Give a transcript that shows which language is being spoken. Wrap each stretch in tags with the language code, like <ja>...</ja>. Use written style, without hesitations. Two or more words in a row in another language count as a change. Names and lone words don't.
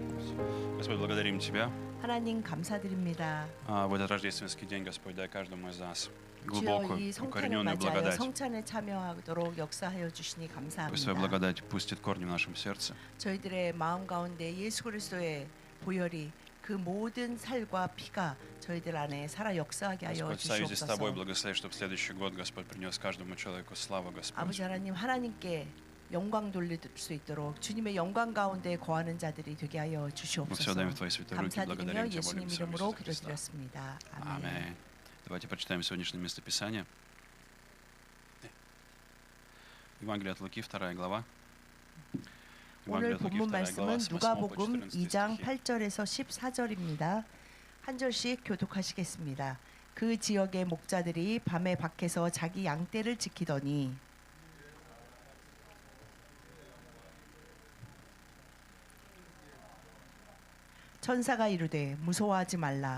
<ru>Господь, благодарим Тебя.</ru> <ko>하나님 감사드립니다.</ko> <ru>В этот рождественский день, Господь, дай каждому из нас</ru> <ko>주여</ko> <ru>глубокую,</ru> <ko>이 성찬을</ko> <ru>укорененную</ru> <ko>맞이하여</ko> <ru>благодать.</ru> <ko>성찬에 참여하도록 역사하여 주시니</ko> <ru>Пусть Твоя</ru> <ko>감사합니다.</ko> <ru>благодать пустит корни в нашем сердце.</ru> <ko>저희들의 마음 가운데 예수 그리스도의 보혈이 그 모든 살과 피가 저희들 안에 살아 역사하게 하여</ko> <ru>Господь, в союзе с Тобой</ru> <ko>주시옵소서.</ko> <ru>благослови, чтобы следующий год, Господь, принес каждому человеку славу, Господь.</ru> <ko>아버지 하나님 하나님께 영광 돌릴 수 있도록 주님의 영광 가운데 거하는 자들이 되게 하여</ko> <ru>Мы все</ru> <ko>주시옵소서.</ko> <ru>даем в Твои святые руки,</ru> <ko>감사드리며</ko> <ru>благодарим Тебя,</ru> <ko>예수님</ko> <ru>молимся во имя</ru> <ko>이름으로</ko> <ru>Иисуса Христа.</ru> <ko>기도드렸습니다. 아멘.</ko> <ru>Аминь. Давайте прочитаем сегодняшнее местописание. Евангелие от Луки, 2 глава.</ru> <ko>오늘</ko> <ru>Евангелие от Луки,</ru> <ko>본문</ko> <ru>2 глава,</ru> <ko>말씀은</ko> <ru>с 8 по</ru> <ko>누가복음</ko> <ru>14</ru> <ko>2장</ko> <ru>стихи.</ru> <ko>8절에서 14절입니다. 한 절씩 교독하시겠습니다. 그 지역의 목자들이 밤에 밖에서 자기 양떼를 지키더니 천사가 이르되 무서워하지 말라.</ko>